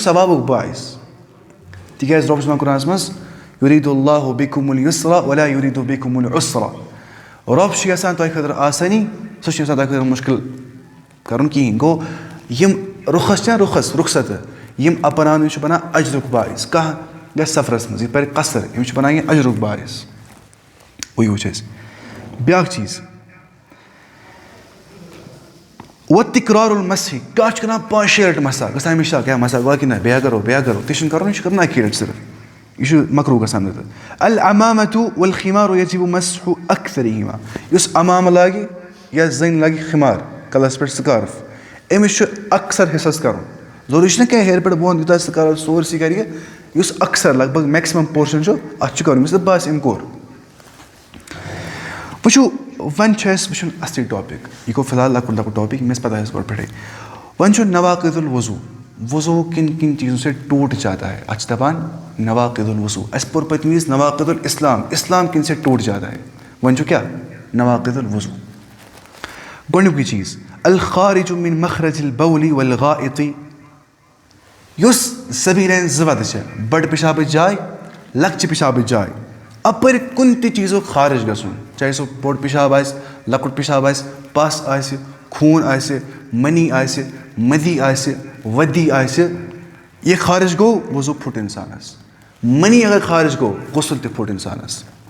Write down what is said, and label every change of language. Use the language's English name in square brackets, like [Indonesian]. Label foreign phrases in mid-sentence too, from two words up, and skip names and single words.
[Kashmiri] ثوابُک باعث تِکیٛازِ رۄب چھُ وَنان قرآنَس منٛز [Arabic] یُریٖدُ اللہُ بِکُم الیُسرا ولا یُریٖدُ بِکُم العُسرا [Kashmiri] رۄب چھُ یَژھان تۄہہِ خٲطرٕ آسٲنی سُہ چھُنہٕ یَژھان تۄہہِ خٲطرٕ مُشکِل کَرُن کِہیٖنۍ گوٚو یِم رُخَس چھِ نہ رُخصتہٕ یِم اَپناونہٕ چھُ بَنان اجرُک باعث کانٛہہ گژھِ سفرَس منٛز یہِ پَرِ قصر أمِس چھُ بَنان یہِ اجرُک باعث وٕے وٕچھ اَسہِ بیٛاکھ چیٖز [Arabic] وَتِکرار المسح [Kashmiri] کانٛہہ چھُ کَران 5-6 لَٹہِ مسح گژھان أمِس شک کیٛاہ مسح گوٚو کِنہٕ نہ بیٚیہِ کَرو تہِ چھُنہٕ کَرُن یہِ چھُ کَرُن اَکی لَٹہِ صرف یہِ چھُ مکروٗہ گژھان نَتہٕ [Arabic] العمامة والخمار یجب مسح اکثرہما [Kashmiri] یُس عمامہٕ لاگہِ یا زٔنۍ لاگہِ خِمار کَلَس پٮ۪ٹھ سٕکارٕف أمِس چھُ اکثر حِصَس کَرُن ضروٗری چھُنہ کینٛہہ ہیٚرِ پٮ۪ٹھ بۄن یوٗتاہ سٕکارٕف سورسٕے کَرِ یہِ یُس اکثر لگ بگ [English] maximum portion [Kashmiri] چھُ اَتھ چھُ کَرُن ییٚمِس نہٕ باسہِ أمۍ کوٚر وٕچھِو وۄنۍ چھُ اَسہِ وٕچھُن اَصلی ٹاپِک یہِ گوٚو فِلحال لۄکُٹ ٹاپِک مےٚ ٲس پَتہ اَسہِ گۄڈٕ پٮ۪ٹھَے وۄنۍ چھُ [Arabic] نواقِد الوضوٗ [Kashmiri] وضوٗ کِن [Urdu] چیٖزو سے ٹوٗٹ جاتا ہے [Kashmiri] اَتھ چھِ دَپان [Arabic] نواقِد الوضوٗ [Kashmiri] اَسہِ پوٚر پٔتمہِ وِزِ [Arabic] نواقِد الاسلام [Urdu] کِن سے ٹوٗٹ جاتا ہے [Kashmiri] وۄنۍ چھُ کیٛاہ [Arabic] نواقِد الوضوٗ [Kashmiri] گۄڈنیُکُے چیٖز [Arabic] الخارج من مخرج البول والغائط [Kashmiri] یُس زٔمیٖنَن 2 وَتہٕ چھےٚ بٔڑ پِشابٕچ جاے لۄکچہِ پِشابٕچ جاے اَپٲرۍ کُنہِ تہِ چیٖزُک خارج گژھُن چاہے سُہ بوٚڑ پِشاب آسہِ لۄکُٹ پِشاب آسہِ پَس آسہِ خوٗن آسہِ مٔنی آسہِ مٔدی آسہِ ؤدی آسہِ یہِ خارج گوٚو وضوٗ پھُٹ اِنسانَس مٔنی اگر خارج گوٚو غسل تہِ پھُٹ اِنسانَس